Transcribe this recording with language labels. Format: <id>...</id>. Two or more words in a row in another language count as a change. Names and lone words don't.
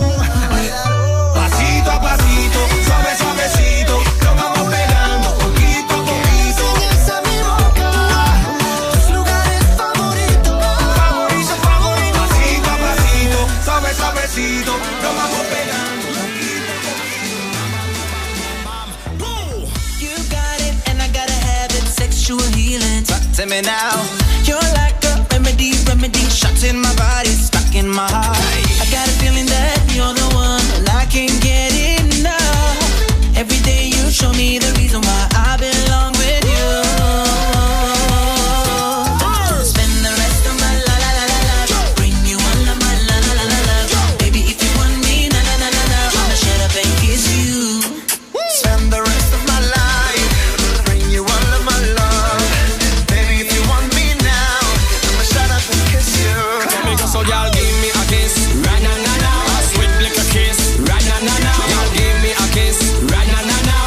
<es>Pasito a pasito, suave, suavecito. Nos vamos pegando poquito a poquito. Enseñas a mi boca tus lugares favoritos. Favorito, favorito. Pasito a pasito, suave, suavecito. Nos vamos pegando</es> <en>You got it, and I gotta have it. Sexual healing. Talk to me now. You're like a remedy, shots in my body, stuck in my heart. I got a feeling that you're the one, and I can't get enough. Every day you show me the reason why I belong with you. Spend the rest of my life, bring you all of my love. Baby, if you want me, na na na na na, I'ma shut up and kiss you. Spend the rest of my life, bring you all of my love. Baby, if you want me now, I'ma shut up and kiss you. So y'all give me a kiss, right now, now, now. A sweet like a kiss, right now, now, now. Y'all give me a kiss, right now, now, now.</en>